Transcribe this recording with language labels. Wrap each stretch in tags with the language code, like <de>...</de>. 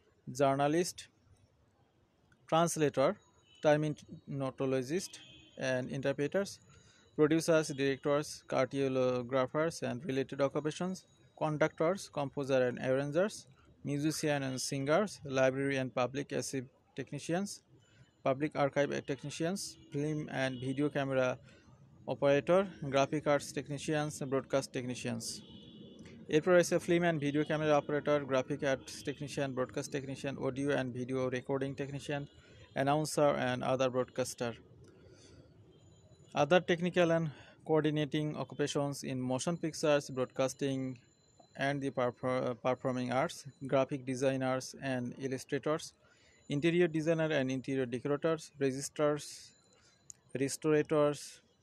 <en>journalist, translator, terminologist and interpreters, producers, directors, cartographers and related occupations, conductors, composer and arrangers, musicians and singers, library and public archive technicians, public archive technicians, film and video camera operator, graphic arts technicians, broadcast technicians.</en> <bn>এরপর রয়েছে film and video camera operator, graphic arts technician, broadcast technician, audio and video recording technician,</bn> <en>announcer and other broadcaster. Other technical and coordinating occupations in motion pictures, broadcasting and the performing arts, graphic designers and illustrators, interior designer and interior decorators, registrars, restorers,</en>